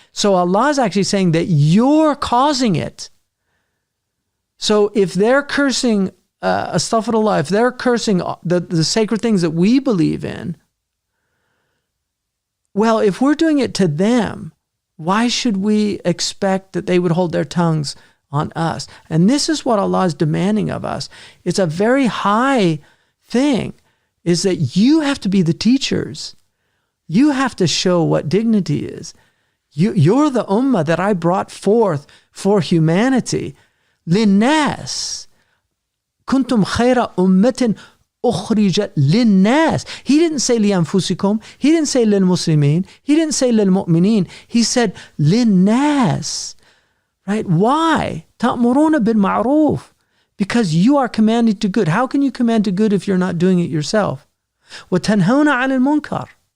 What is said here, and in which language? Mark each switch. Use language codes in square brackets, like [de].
[en] So Allah is actually saying that you're causing it. So if they're cursing, astaghfirullah, if they're cursing the sacred things that we believe in, well, if we're doing it to them, why should we expect that they would hold their tongues on us? And this is what Allah is demanding of us. It's a very high thing, is that you have to be the teachers. You have to show what dignity is. You're the ummah that I brought forth for humanity. [ar] للناس كنتم خير أمة أخرجت للناس. [en] He didn't say لأنفسكم. He didn't say للمسلمين. He didn't say للمؤمنين. He said للناس. Right? Why? [ar] تأمرون بالمعروف. [en] Because you are commanded to good. How can you command to good if you're not doing it yourself? [ar] وتنهون عن المنكر.